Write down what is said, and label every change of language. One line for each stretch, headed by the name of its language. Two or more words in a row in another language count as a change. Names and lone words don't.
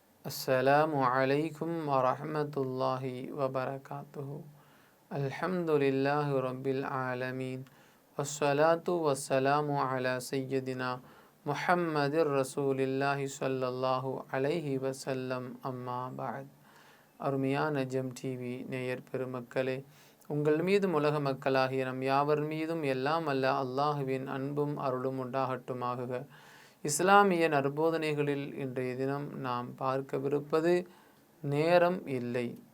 Arabic: السلام عليكم ورحمة الله وبركاته. الحمد لله رب العالمين والصلاة والسلام على سيدنا محمد رسول الله صلى الله عليه وسلم أما بعد.
Tamil: அருமையான ஜெம் டிவி நேயர் பெருமக்களே, உங்கள் மீதும் உலக மக்களாகிய நம் யாவர் மீதும் எல்லாம் அல்ல அல்லாஹுவின் அன்பும் அருளும் உண்டாகட்டுமாக. இஸ்லாமிய நற்போதனைகளில் இன்றைய தினம் நாம் பார்க்கவிருப்பது நேரம் இல்லை.